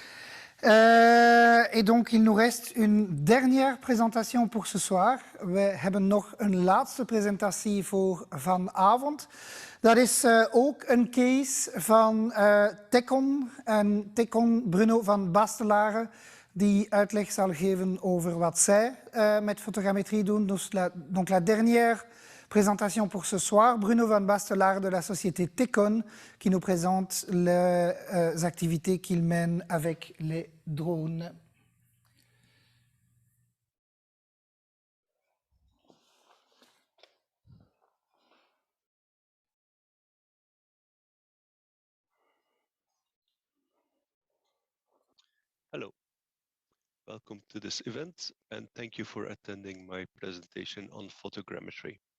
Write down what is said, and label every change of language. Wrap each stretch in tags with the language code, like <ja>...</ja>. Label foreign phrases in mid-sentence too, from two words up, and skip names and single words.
<fr>Et donc, il nous reste une dernière présentation pour ce soir.</fr> <nl>We hebben nog een laatste presentatie voor vanavond. Dat is ook een case van Tecon. En Tecon, Bruno van Bastelare, die uitleg zal geven over wat zij met fotogrammetrie doen.</nl> <fr>Donc la dernière présentation pour ce soir, Bruno van Bastelare de la société Tecon, qui nous présente les activités qu'il mène avec les drones.</fr> <en>Hello, welcome to this event and thank you for attending my presentation on photogrammetry.</en>